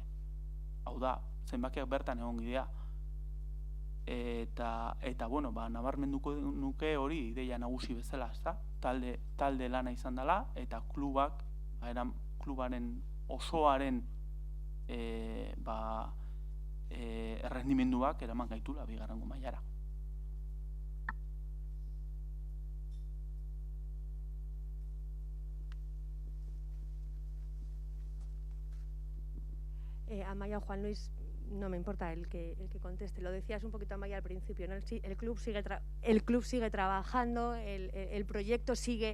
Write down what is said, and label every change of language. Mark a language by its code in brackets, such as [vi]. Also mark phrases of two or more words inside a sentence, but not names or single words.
[eu] Hau da, zenbakiak bertan egon gidea. Eta nabarmenduko nuke hori ideia nagusi bezala, ezta? Talde lana izan dela, eta klubaren osoaren errendimenduak eraman gaitula bigarrengo mailara. [es] Amaya, Juan Luis, no me importa el que conteste. Lo decías un poquito, Amaya, al principio, ¿no? El club sigue trabajando, el proyecto sigue.